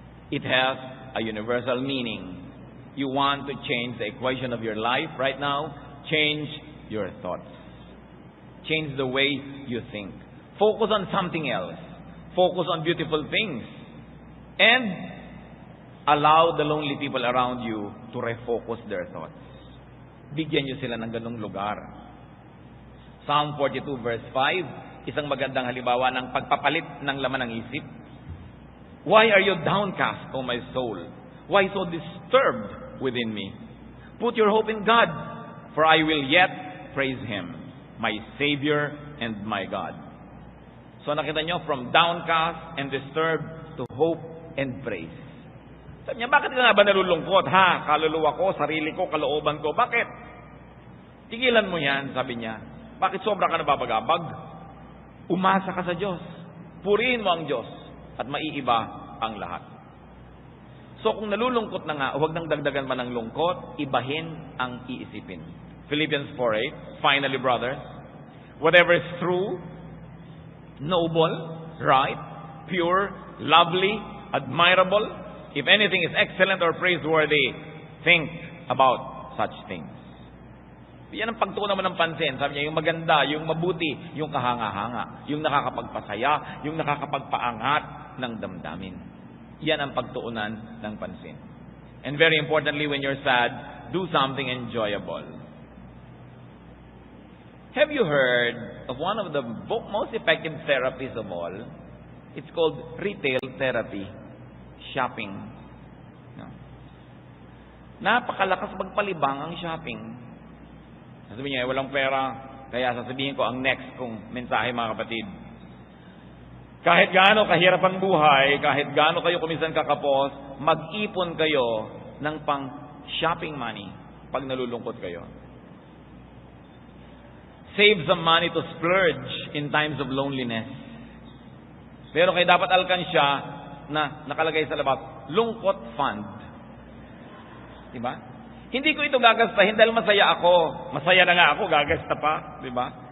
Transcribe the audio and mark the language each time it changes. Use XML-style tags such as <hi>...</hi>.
<en>It has a universal meaning. You want to change the equation of your life right now? Change your thoughts. Change the way you think. Focus on something else. Focus on beautiful things. And allow the lonely people around you to refocus their thoughts.</en> <tl>Bigyan nyo sila ng ganung lugar. Psalm 42 verse 5, isang magandang halimbawa ng pagpapalit ng laman ng isip.</tl> <en>Why are you downcast, O my soul? Why so disturbed within me? Put your hope in God, for I will yet praise Him, my Savior and my God.</en> <tl>So nakita nyo,</tl> <en>from downcast and disturbed to hope and praise.</en> <tl>Sabi niya, bakit ka nga ba nalulungkot? Ha? Kaluluwa ko, sarili ko, kalooban ko. Bakit? Tigilan mo yan, sabi niya. Bakit sobra ka nababagabag? Umasa ka sa Diyos. Purihin mo ang Diyos at maiiba ang lahat. So kung nalulungkot na nga, huwag nang dagdagan pa ng lungkot, ibahin ang iisipin.</tl> <en>Philippians 4:8, finally brothers, whatever is true, noble, right, pure, lovely, admirable, if anything is excellent or praiseworthy, think about such things.</en> <tl>Yan ang pagtuunan mo ng pansin. Sabi niya, yung maganda, yung mabuti, yung kahanga-hanga, yung nakakapagpasaya, yung nakakapagpaangat ng damdamin. Yan ang pagtuunan ng pansin.</tl> <en>And very importantly, when you're sad, do something enjoyable. Have you heard of one of the most effective therapies of all? It's called retail therapy.</en> <tl>Shopping. No. Napakalakas magpalibang ang shopping. Sasabihin niya, walang pera, kaya sasabihin ko ang next kong mensahe, mga kapatid. Kahit gaano kahirap ang buhay, kahit gaano kayo kuminsan kakapos, mag-ipon kayo ng pang shopping money pag nalulungkot kayo.</tl> <en>Save some money to splurge in times of loneliness.</en> <tl>Pero kayo dapat alkansya na nakalagay sa labas, lungkot fund. Diba? Hindi ko ito gagastahin dahil masaya ako. Masaya na nga ako, gagasta pa. Diba?</tl>